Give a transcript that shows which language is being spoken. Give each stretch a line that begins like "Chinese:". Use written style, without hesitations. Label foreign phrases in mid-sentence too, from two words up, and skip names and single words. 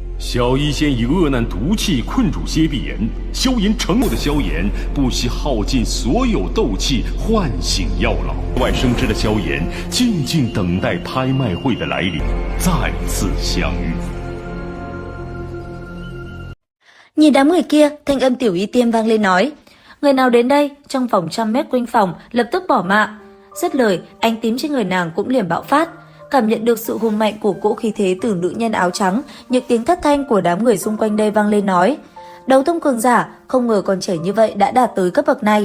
Chinese: 小医仙以恶难毒气困住谢必言，萧炎承诺的萧炎不惜耗尽所有斗气唤醒药老。外生枝的萧炎静静等待拍卖会的来临，再次相遇。
Vietnamese: Nhìn đám người kia, thanh âm Tiểu Y Tiên vang lên nói: người nào đến đây? Trong vòng 100 mét quanh phòng lập tức bỏ mạng. Dứt lời, ánh tím trên người nàng cũng liền bạo phát. Cảm nhận được sự hùng mạnh của cỗ khí thế từ nữ nhân áo trắng, những tiếng thất thanh của đám người xung quanh đây vang lên nói: đấu tông cường giả, không ngờ còn trẻ như vậy đã đạt tới cấp bậc này.